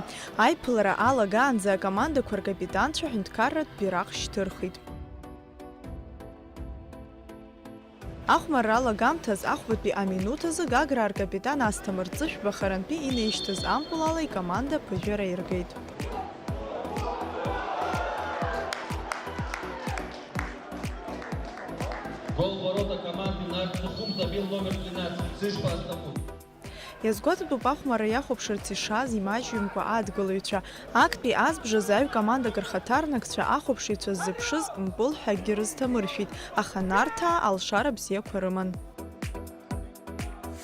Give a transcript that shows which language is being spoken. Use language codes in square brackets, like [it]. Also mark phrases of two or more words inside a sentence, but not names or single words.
[ab] Аиԥылара алагаанӡа акомандақәа ркапитанцәа ҳәынҭқарратә бираҟ шьҭырхит. Ахәмарра алагамҭаз ахәбатәи аминуҭ азы Гаграа ркапитан Асҭамыр Ҵышәба харантәи инаишьҭыз ампыл ала икоманда ԥыжәара иргеит. [ru] Гол в ворота команды Нарт Сухум забил номер 12 Ҵышәба Асҭамыр. [ab] Иазгәаҭатәуп ахәмарра иахәаԥшырц ишаз имаҷҩымкәа адгылаҩцәа. Актәи азбжазы аҩ-командак рхаҭарнакцәа ахәаԥшыҩцәа ззыԥшыз мпыл ҳәагьы рызҭамыршәит, аха Нарҭаа алшара бзиақәа рыман.